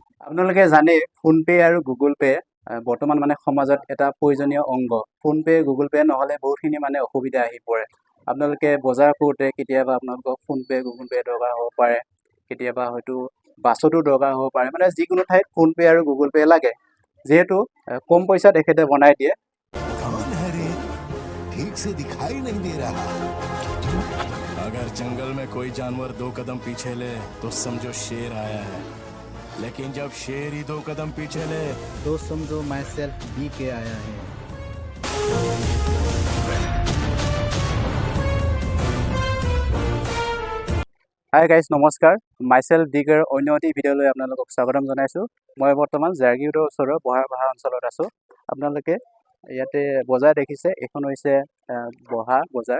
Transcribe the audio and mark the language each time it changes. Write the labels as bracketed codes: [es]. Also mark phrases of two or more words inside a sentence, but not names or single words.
[as] আপোনালোকে জানে ফোনপে আৰু গুগল পে বৰ্তমান সমাজত এটা প্ৰয়োজনীয় অংগ। ফোনপে গুগল পে নহ'লে বহুতখিনি অসুবিধা আহি পৰে। আপোনালোকে বজাৰ কৰোঁতে কেতিয়াবা আপোনালোকক ফোনপে গুগল পে দৰকাৰ হ'ব পাৰে, কেতিয়াবা হয়তো বাছতো দৰকাৰ হ'ব পাৰে, যিকোনো ঠাইত ফোনপে আৰু গুগল পে লাগে। যিহেতু কম পইচাত এখেতে বনাই দিয়ে। [hi] कौन है रे? ठीक से दिखाई नहीं दे रहा। अगर जंगल में कोई जानवर 2 कदम पीछे ले तो समझो शेर आया है, लेकिन जब शेर ही 2 कदम पीछे ले तो समझो माई सेल्फ डी के आया है। [en] hi guys, [as] নমস্কাৰ। মাইছেল্ফ ডিগাৰ অন্য এটি ভিডিঅ'লৈ আপোনালোকক স্বাগতম জনাইছোঁ। মই বৰ্তমান জাগীৰোডৰ ওচৰৰ বহা অঞ্চলত আছোঁ। আপোনালোকে ইয়াতে বজাৰ দেখিছে, এইখন হৈছে বহা বজাৰ।